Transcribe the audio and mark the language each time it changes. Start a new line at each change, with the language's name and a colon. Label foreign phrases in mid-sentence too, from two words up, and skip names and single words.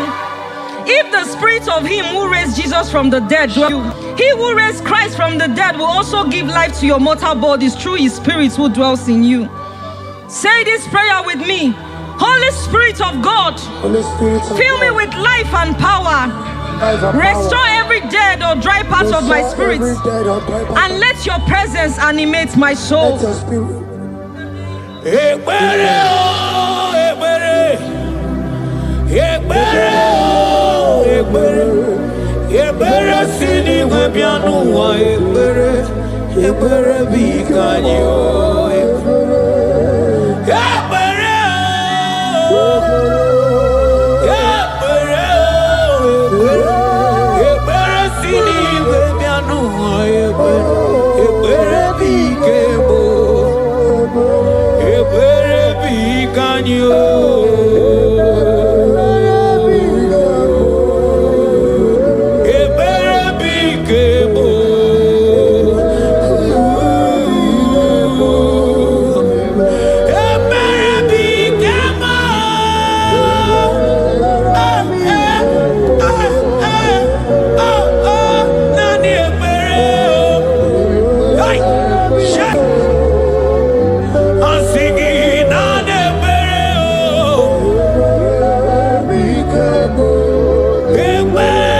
English: If the spirit of him who raised Jesus from the dead dwells in you, he who raised Christ from the dead will also give life to your mortal bodies through his spirit who dwells in you. Say this prayer with me. Holy Spirit of God, Holy Spirit of fill me God, with life and power. life and Restore power. every dead or dry part of my Restore spirit, every dead or dry part. and let your presence animate my soul. Let your spirit.
Igbo: Ekbere o ekbere Ekbere o ekbere Ekbere sini webianu wa ekbere Ekbere bikanyi o ekbere Ekbere o Ekbere o ekbere Ekbere sini webianu wa ekbere Ekbere bikebo Ebere bikanyo Ebere bikebo Ebere bikema Nani ebere
English: Hey, shit
Igbo: Asigi nane bere o Ebere